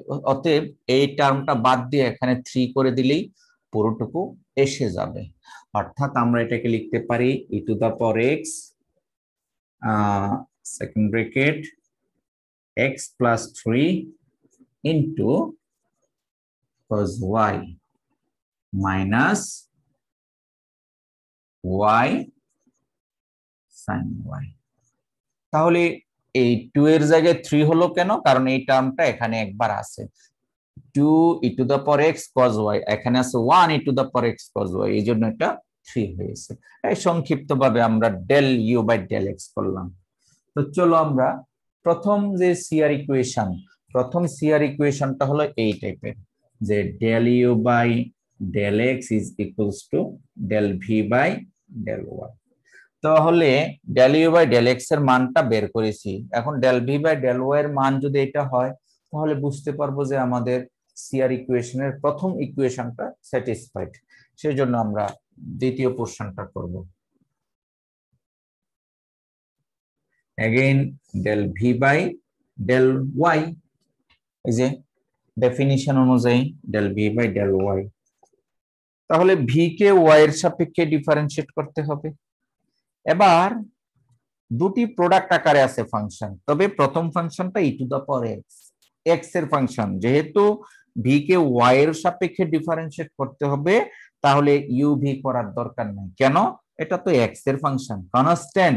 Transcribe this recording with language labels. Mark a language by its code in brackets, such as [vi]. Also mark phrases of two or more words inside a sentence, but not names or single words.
[bn] অতএব এই টার্মটা বাদ দিয়ে এখানে 3 করে দিলেই পুরোটুকু এসে যাবে। অর্থাৎ আমরা এটাকে লিখতে পারি [en] e to the power x second bracket x plus 3 into cos y minus y sin y. [bn] তাহলে এই 2 এর জায়গায় 3 হলো কেন, কারণ এই টার্মটা এখানে একবার আছে, [en] 2 e to the power x cos y, [bn] এখানে আছে [en] 1 e to the power x cos y, [bn] এই জন্য এটা 3 হয়েছে। এই সংক্ষিপ্তভাবে আমরা [en] del u by del x [bn] করলাম। তো চলো আমরা প্রথম যে [en] CR equation, [bn] প্রথম [en] CR equationটা [bn] হলো এই টাইপের, যে [en] del u by del x is equals to del v by del y. [bn] তাহলে [en] del u by del x [bn] এর মানটা বের করেছি, এখন [en] del v by del y [bn] এর মান যদি এটা হয়, তাহলে বুঝতে পারবো যে আমাদের [en] CR equationের [bn] প্রথম ইকুয়েশনটা স্যাটিসফাইড। সেজন্য আমরা দ্বিতীয় পোরশনটা করব। [en] Again del v by del y, [bn] এই যে ডেফিনিশন অনুযায়ী [en] del v by del y, [bn] তাহলে v কে y এর সাপেক্ষে ডিফারেন্সিয়েট করতে হবে। এবার দুটি প্রোডাক্ট আকারে আছে ফাংশন, তবে প্রথম ফাংশনটা [en] e to the power x, [bn] x এর ফাংশন, যেহেতু v কে y এর সাপেক্ষে ডিফারেন্সিয়েট করতে হবে, তাহলে u v করার দরকার নেই, কেন, এটা তো x এর [en] function constant.